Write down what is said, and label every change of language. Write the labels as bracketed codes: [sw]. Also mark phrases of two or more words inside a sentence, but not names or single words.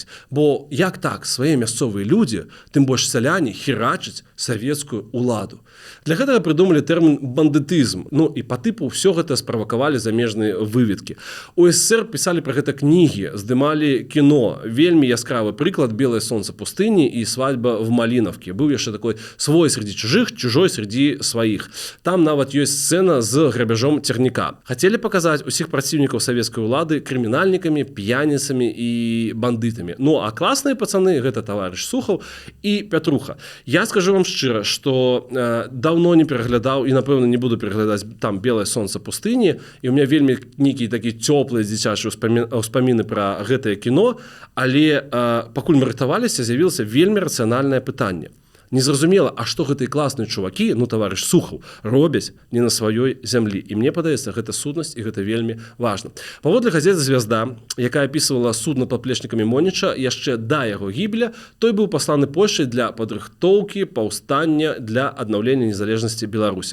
[be] Бо як так свае мясцовыя людзі, тым больш сяляне, херачаць савецкую ўладу. Для гэтага прыдумалі тэрмін бандытызм. Ну і па тыпу ўсё гэта справакавалі замежныя выведкі. У СССР пісалі пра гэта кнігі, здымалі кіно. Вельмі яскравы прыклад «Белое солнце пустыни» і «Свадьба в Малиновке». Быў яшчэ такой свой среди чужих, чужой среди сваіх. Там нават ёсць сцэна з грабяжом цягніка. Хацелі паказаць усіх праціўнікаў савецкай улады крымінальнікамі, п'яніцамі і бандытамі. Ну, а класныя пацаны — гэта таварыш Сухаў і Пятруха. Я скажу вам шчыра, што даўно не пераглядаў і, напэўна, не буду пераглядаць там «Белое солнце пустыни», і ў меня вельмі нейкія такі цёплыя дзіцячыя ўспаміны пра гэтае кіно, але пакуль мы рыхтаваліся, з'явілася вельмі рацыянальнае пытанне. Незразумела, а што гэтыя класныя чувакі, ну, таварыш Сухаў, робяць не на сваёй зямлі. І мне падаецца, гэта сутнасць, і гэта вельмі важна. Паводле газеты «Звязда», якая апісвала суд над паплечнікамі Моніча, яшчэ да яго гібеля, той быў пасланы Польшай для падрыхтоўкі паўстання для аднаўлення незалежнасці Беларусі.